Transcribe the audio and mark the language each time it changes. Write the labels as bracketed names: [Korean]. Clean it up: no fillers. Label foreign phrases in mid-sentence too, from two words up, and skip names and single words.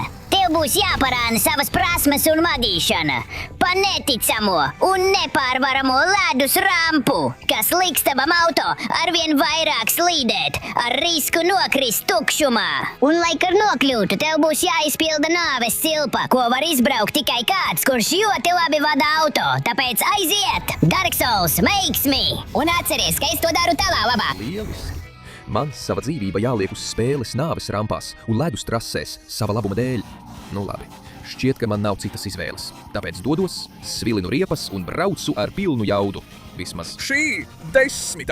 [Latvian] Tev būs jāparāda savas prasmes un vadīšana pa neticamo un nepārvaramo ledus rampu, kas liks tavam auto arvien vairāk slīdēt ar risku nokrist tukšumā. Un, lai kur nokļūtu, tev būs jāizpilda nāves silpa, ko var izbraukt tikai kāds, kurš ļoti labi vada auto. Tāpēc aiziet! [English] Dark Souls makes me! [Latvian] Un atceries, ka es to daru tavā labā. Lieliski! Man sava dzīvība jāliek uz spēles nāves rampās un ledus trasēs sava labuma dēļ. Nu labi, šķiet, ka man nav citas izvēles. Tāpēc dodos, svilinu riepas un braucu ar pilnu jaudu. Vismaz šī 10.